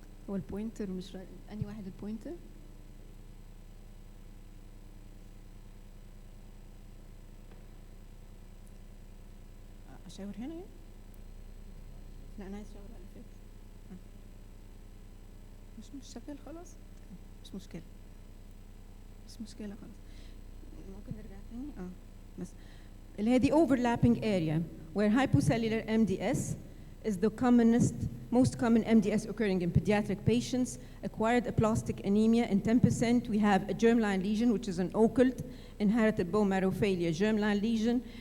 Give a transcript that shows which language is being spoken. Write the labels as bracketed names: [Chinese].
[Arabic] هو البوينتر مش أنهي واحد البوينتر؟ أشاور هنا؟ لا أنا عايز أشاور على اللي فات. مش شغال خلاص؟ مش مشكلة خلاص. ممكن نرجع تاني؟ بس اللي هي [English] the overlapping area where hypocellular MDS is the most common MDS occurring in pediatric patients. Acquired aplastic anemia in 10%. We have a germline lesion, which is an occult inherited bone marrow failure germline lesion.